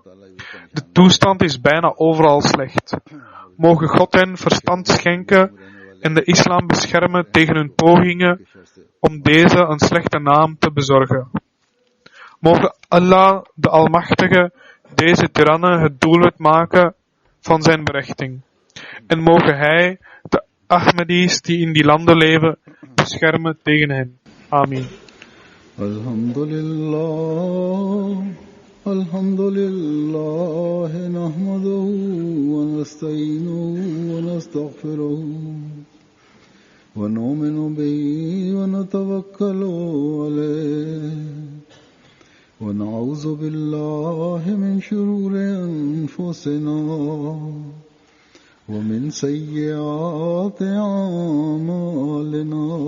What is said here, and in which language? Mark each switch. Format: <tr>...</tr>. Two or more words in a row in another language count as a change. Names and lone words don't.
<nl>De toestand is bijna overal slecht. Mogen God hen verstand schenken en de islam beschermen tegen hun pogingen om deze een slechte naam te bezorgen. Mogen Allah, de Almachtige, deze tirannen het doelwit maken van zijn berechting. En mogen Hij de Ahmadis die in die landen leven beschermen tegen hen. Amin.</nl> <ar>الحمد لله نحمده ونستعينه ونستغفره ونؤمن به ونتوكل عليه ونعوذ بالله من شرور أنفسنا ومن سيئات أعمالنا.</ar>